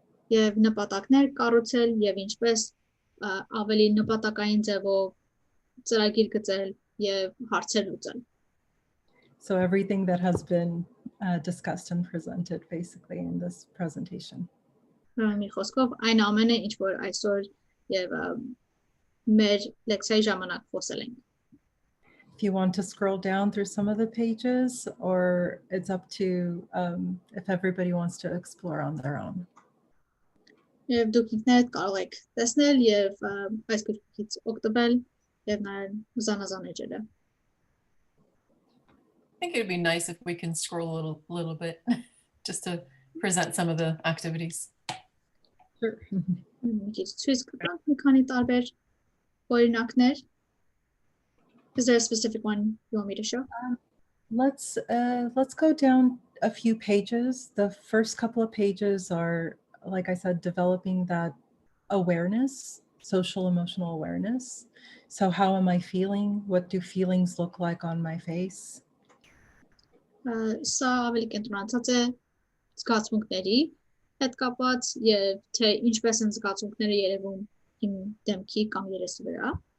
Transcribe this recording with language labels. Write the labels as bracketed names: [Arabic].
[Armenian] Եվ նպատակներ կառուցել եւ ինչպես ավելի նպատակային ձևով ծրագիր գծել եւ հարցեր լուծել։ [English] So everything that has been discussed and presented basically in this presentation. [Armenian] Մի խոսքով այն ամենը, ինչ որ այսօր եւ մեր լեկցիայի ժամանակ խոսել ենք։ [English] If you want to scroll down through some of the pages, or it's up to if everybody wants to explore on their own. [Armenian] Եվ դուք ինքներդ կարող եք տեսնել եւ այս գրքից օգտվել եւ նաեւ զանազան էջերը։ [English] I think it'd be nice if we can scroll a little bit just to present some of the activities. Sure. [Armenian] Ցույց կտանք մի քանի տարբեր օրինակներ։ [English] Is there a specific one you want me to show? Let's go down a few pages. The first couple of pages are, like I said, developing that awareness, social emotional awareness. So how am I feeling? What do feelings look like on my face? [Armenian] Սա ավելի կենտրոնացած է զգացմունքների հետ կապված եւ թե ինչպես են զգացմունքները երևում իմ դեմքի կամ երեսի վրա։